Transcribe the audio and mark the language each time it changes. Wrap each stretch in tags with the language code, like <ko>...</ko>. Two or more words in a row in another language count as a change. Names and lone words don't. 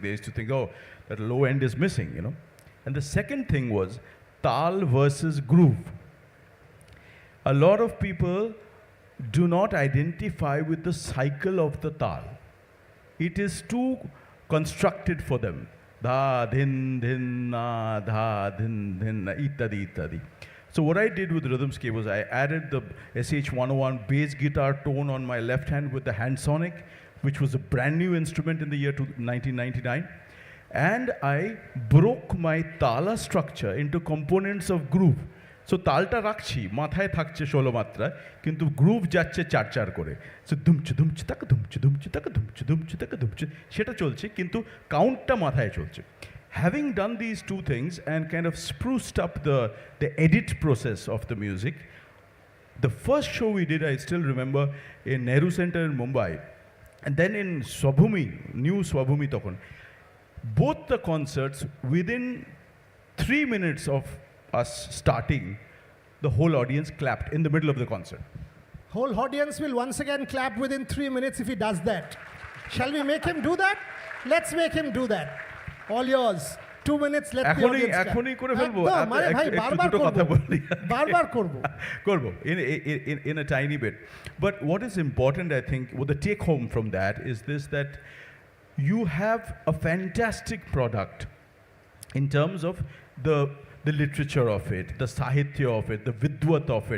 <en>They used to think, oh, that low end is missing, you know. And the second thing was tal versus groove. A lot of people do not identify with the cycle of the tal. It is too constructed for them. Dha, dhin, dhin, na, dha, dhin, dhin, na, ittadi, ittadi. So what I did with Rhythmscape was I added the SH101 bass guitar tone on my left hand with the hand sonic, which was a brand new instrument in the year 1999. And I broke my tala structure into components of groove.</en> <bn>So তালটা রাখছি, মাথায় থাকছে 16 মাত্রা, কিন্তু groove যাচ্ছে 4-4 করে. So dumch dumch taka dumch dumch taka dumch dumch taka dumch, সেটা চলছে কিন্তু count টা মাথায় চলছে.</bn> <en>Having done these two things and kind of spruced up the edit process of the music, the first show we did, I still remember, in Nehru Center in Mumbai, and then in Swabhumi, new Swabhumi tokhon, both the concerts, within 3 minutes of us starting, the whole audience clapped in the middle of the concert. Whole audience will once again clap within 3 minutes if he does that. Shall we make him do that? Let's make him do that. All yours. 2 minutes, let the audience clap.</en> <bn>এখনই করে ফেলবো বারবার করব</bn> <en>in a tiny bit. But what is important, I think, what the take home from that is this, that you have a fantastic product in terms of the literature of it, the sahitya of it, the vidwat of it.</en>